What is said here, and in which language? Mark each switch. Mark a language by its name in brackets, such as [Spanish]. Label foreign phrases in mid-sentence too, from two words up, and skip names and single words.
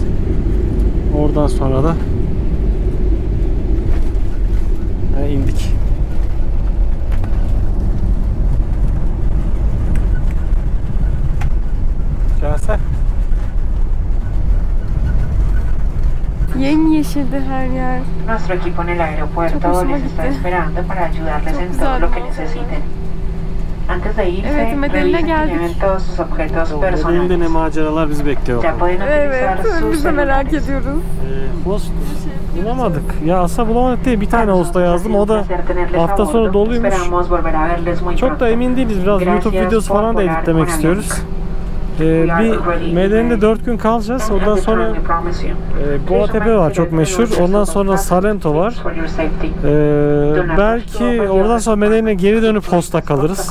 [Turkish] Oradan sonra da indik. Gelse. Yemyeşildi her yer. [Spanish] Nuestro equipo en el aeropuerto les está esperando para ayudarles en todo lo que necesiten. Antes de irse, [Turkish] Evet, Medellin'e [Spanish] revisen que [Turkish] geldik. [Spanish] lleven todos sus objetos [Turkish] Medellinde ne [Spanish] personales. [Turkish] maceralar bizi bekliyor. [Spanish] Ya pueden utilizar [Turkish] Evet, [Spanish] sus [Turkish] biz de merak [Spanish] celulares. [Turkish] ediyoruz. Host bulamadık. Ya aslında bulamadık değil. Bir tane hosta yazdım. O da hafta sonu doluymuş. [Spanish] Esperamos volver a verles muy [Turkish] Çok da [Spanish] pronto. [Turkish] emin değiliz. Biraz YouTube videosu falan da editlemek istiyoruz. Bir Medellin'de 4 gün kalacağız. Ondan sonra Goa Tepe var çok meşhur. Ondan sonra Salento var. Belki oradan sonra Medellín'e geri dönüp Host'a kalırız.